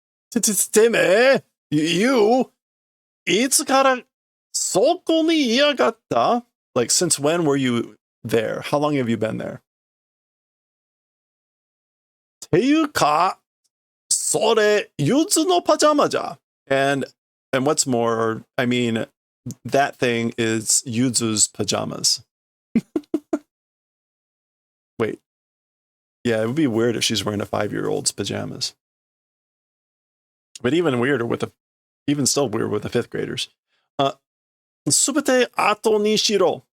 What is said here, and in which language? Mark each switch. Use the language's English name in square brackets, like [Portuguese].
[Japanese] Teme, you, いつからそこにいやがった? [English] Like, since when were you there? How long have you been there? [Japanese] ていうか、それ、ゆずのパジャマじゃ. [English] And what's more, I mean, that thing is Yuzu's pajamas. Wait. Yeah, it would be weird if she's wearing a 5-year-old's pajamas. But even weirder even still weird with the 5th graders. [Japanese] Subete ato ni shiro.